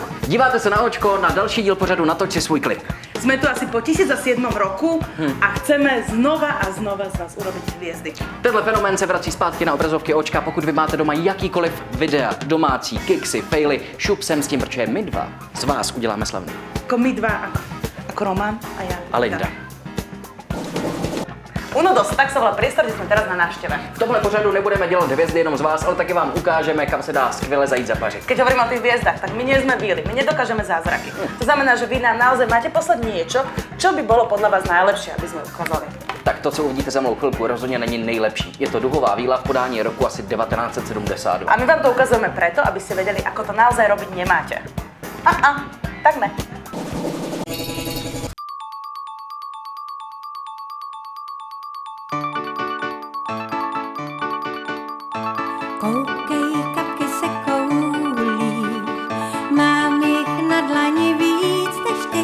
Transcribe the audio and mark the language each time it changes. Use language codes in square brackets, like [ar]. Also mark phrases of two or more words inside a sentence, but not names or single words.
[cs] Díváte se na očko na další díl pořadu Natoč si svůj klip. [sk] Sme tu asi po 1007 roku a chceme znova a znova z vás urobiť hviezdy. [cs] Tenhle fenomén se vrací zpátky na obrazovky očka, pokud vy máte doma jakýkoliv videa, domácí, kiksy, faily, šup sem s tím, protože my dva z vás uděláme slavný. [sk] Ako my dva, ako Roman a ja. A Linda. Unodos, tak sa volá priestor, kde sme teraz na návšteve. [cs] V tomhle pořadu nebudeme dělat hvězdy jenom z vás, ale taky vám ukážeme, kam se dá skvěle zajít zapařit. [sk] Keď hovoríme o tých hviezdach, tak my nie sme víli, my nedokážeme zázraky. To znamená, že vy nám naozaj máte poslať niečo, čo by bolo podľa vás najlepšie, aby sme ukázali. [cs] Tak to, co uvidíte za mnou chvilku, rozhodně není nejlepší. Je to duhová víla v podání roku asi 1972. [sk] A my vám to ukazujeme preto, aby ste vedeli, ako to naozaj robiť nemáte. [cs] Tak ne. Koukej, kapky se koulí, mám jich na dlani víc než ty.